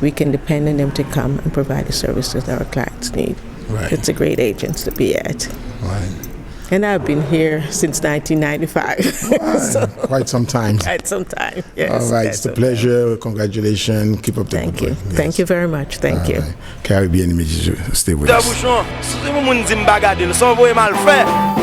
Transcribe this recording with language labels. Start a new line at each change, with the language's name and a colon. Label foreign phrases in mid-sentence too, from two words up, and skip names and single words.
English: We can depend on them to come and provide the services that our clients need. Right. It's a great agency to be at. Right. And I've been here since 1995. Right. So, quite some time. quite some time, yes. All right, it's a pleasure. Congratulations. Keep up the Thank good you. work. Yes. Thank you very much. Thank you. Right. Caribbean Images, stay with us. Pouchon, si vous moun di m'bagade, le son voye mal fait.